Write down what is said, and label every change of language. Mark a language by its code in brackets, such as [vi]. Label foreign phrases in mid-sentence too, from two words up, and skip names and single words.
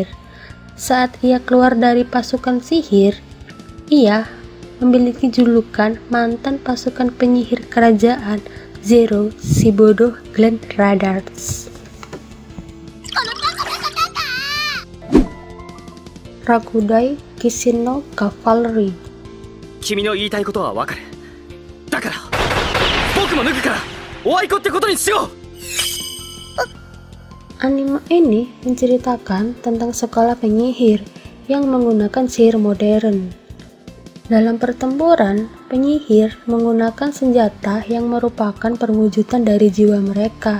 [id] Saat ia keluar dari pasukan sihir, ia memiliki julukan mantan pasukan penyihir kerajaan Zero, si bodoh Glenn Radarts. Rakudai Kishin no Cavalry. [ja] 君の言いたいことはわかる。だから僕も脱ぐからおあいこってことにしよう。 [id] Anime ini menceritakan tentang sekolah penyihir yang menggunakan sihir modern. Dalam pertempuran, penyihir menggunakan senjata yang merupakan perwujudan dari jiwa mereka.